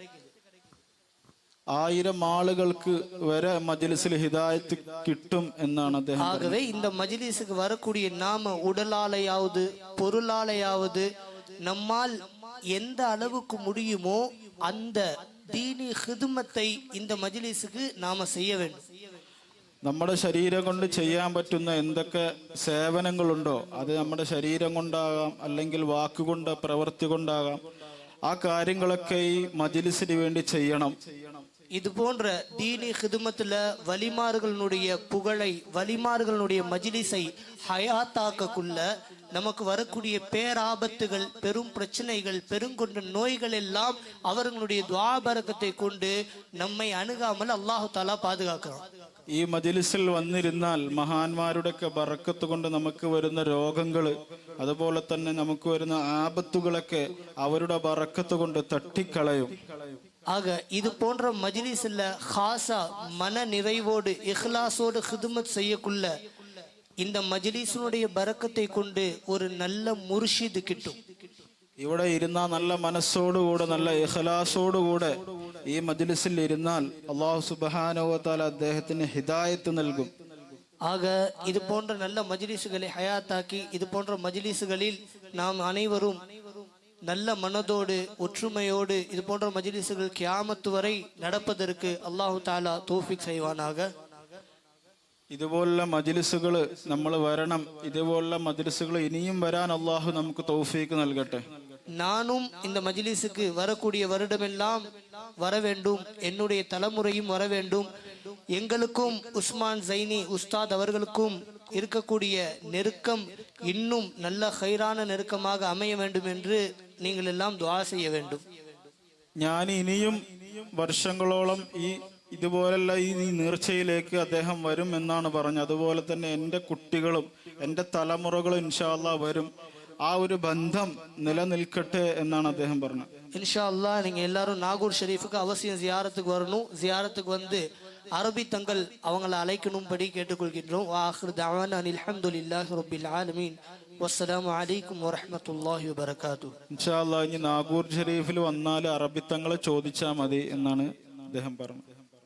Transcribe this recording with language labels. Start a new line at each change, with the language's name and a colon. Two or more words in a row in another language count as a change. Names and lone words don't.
Malayalam: 1000 ആളുകൾക്ക് വരെ മജ്ലിസിൽ ഹിദായത്ത് കിട്ടും എന്നാണ് അദ്ദേഹം.
Tamil: ஆகவே இந்த மஜ்லிஸுக்கு வரக்கூடிய நாம உடலாலையாவது பொருளாலையாவது நம்மால் எந்த அளவுக்கு முடியுமோ அந்த ദീനി ഖിദ്മத்தை இந்த മജ്ലിஸுக்கு நாம செய்ய வேண்டும்.
Malayalam: നമ്മുടെ ശരീരം കൊണ്ട് ചെയ്യാൻ പറ്റുന്ന എന്തൊക്കെ സേവനങ്ങളുണ്ടോ അത് നമ്മുടെ ശരീരം കൊണ്ടാകാം, അല്ലെങ്കിൽ വാക്കുകൊണ്ട് പ്രവൃത്തി കൊണ്ടാകാം. ആ കാര്യങ്ങളൊക്കെ ഈ മജ്ലിസിന് വേണ്ടി ചെയ്യണം.
Tamil: இது போன்ற தீனி ஹிதுமத்துல வலிமார்களுடைய புகழை வலிமார்களுடைய மஜ்லிஸை ஹயாத்தாக்கக்குள்ள நமக்கு வரக்கூடிய பேராபத்துகள் பெரும் பிரச்சனைகள் பெருங்கொண்ட நோய்கள் எல்லாம் அவர்களுடைய துஆபரக்கத்தை கொண்டு நம்மை அணுகாமல்
Arabic: الله تعالى
Tamil: பாதுகாக்கிறான்.
Malayalam: ഈ മജ്ലിസിൽ വന്നിരുന്നാൽ മഹാന്മാരുടെയൊക്കെ ബറക്കത്ത് കൊണ്ട് നമുക്ക് വരുന്ന രോഗങ്ങൾ, അതുപോലെ തന്നെ നമുക്ക് വരുന്ന ആപത്തുകളൊക്കെ അവരുടെ ബറക്കത്ത് കൊണ്ട് തട്ടിക്കളയും.
Tamil: ஆக இது போன்ற மஜ்லிஸ்ல ஹாசா மன நிறைவோடு இஹ்லாஸோடு ஹிதுமத் செய்யக்குள்ள இந்த மஜ்லிஸினுடைய பரக்கத்தை கொண்டு ஒரு நல்ல முர்ஷித் കിട്ടും.
Malayalam: ഇവിടെ ഇരുന്ന നല്ല മനസ്സോടുകൂടെ നല്ല ഇഖ്ലാസോടുകൂടെ ഈ മജ്ലിസിൽ ഇരുന്നാൽ
Arabic: الله سبحانه وتعالى
Malayalam: അദ്ദേഹത്തിന് ഹിദായത്ത് നൽകും.
Tamil: ஆக இது போன்ற நல்ல மஜ்லிஸ்களை ஹயாத்தாக்கி இது போன்ற மஜ்லிஸ்களில் நாம் அனைவரும் நல்ல மனதோடு ஒற்றுமையோடு இது போன்ற மஜ்லிஸ்கள் கியாமத்து வரை நடப்பதற்கு
Arabic: الله تعالى
Tamil: தௌஃபீக் செய்வானாக.
Malayalam: ഇതുപോലുള്ള മജ്ലിസുകൾ നമ്മൾ വരണം. ഇതുപോലുള്ള മജ്ലിസുകൾ ഇനിയും വരാൻ അല്ലാഹു നമുക്ക് തൗഫീക്ക് നൽകട്ടെ.
Tamil: நானும் இந்த மஜ்லிஸுக்கு வரக்கூடிய வருடமெல்லாம் வர வேண்டும், என்னுடைய தலைமுறையும் வர வேண்டும். எங்களுக்கும் உஸ்மான் ஜைனி உஸ்தாத் அவர்களுக்கும் இருக்கக்கூடிய நெருக்கம் இன்னும் நல்ல ஹைரான நெருக்கமாக அமைய வேண்டும் என்று நீங்கள் எல்லாம் துஆ செய்ய வேண்டும்.
Malayalam: ഞാൻ ഇനിയും വർഷങ്ങളോളം ഇതുപോലുള്ള ഈ നീർച്ചയിലേക്ക് അദ്ദേഹം വരും എന്നാണ് പറഞ്ഞത്. അതുപോലെ തന്നെ എൻ്റെ കുട്ടികളും എൻ്റെ തലമുറകളും
Arabic: إن شاء الله
Malayalam: വരും. ആ ഒരു ബന്ധം നിലനിൽക്കട്ടെ എന്നാണ് അദ്ദേഹം പറഞ്ഞത്.
Arabic: إن شاء الله
Tamil: நீங்க எல்லாரும் நாகூர் ஷரீஃபுக்கு அவசியம் ஜியாரத்துக்கு வரணும். ஜியாரத்துக்கு வந்து அரபி தங்கள் அவங்களை அழைக்கணும்படி கேட்டுக்கொள்கின்றோம்.
Arabic: وآخر دعوانا أن الحمد لله رب العالمين. والسلام عليكم ورحمة الله وبركاته. إن شاء الله
Malayalam: ഇനി നാഗൂർ ഷരീഫിൽ വന്നാൽ അറബിത്തങ്ങളെ ചോദിച്ചാൽ മതി എന്നാണ് അദ്ദേഹം പറഞ്ഞത്.